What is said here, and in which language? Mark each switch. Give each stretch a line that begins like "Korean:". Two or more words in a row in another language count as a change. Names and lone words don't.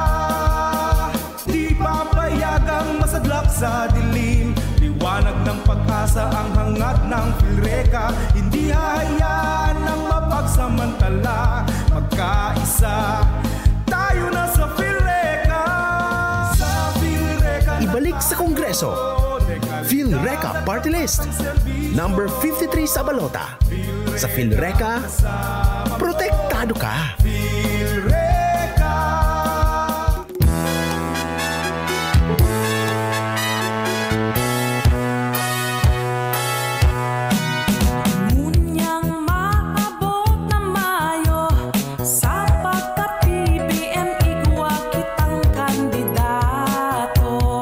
Filipino: Di papayagang masadlak sa dilim, liwanag ng pag-asa ang hangad ng Philreca. Hindi hahayaan ng mapagsamantala, magkaisa tayo na sa Philreca. Sa Philreca na Ibalik sa Kongreso. Philreca Party List. Number 53 sa balota. Sa Philreca, protektado ka. Philreca.
Bikol: Ngunyang maabot na Mayo, sa pagka-PBM igwa kitang kandidato.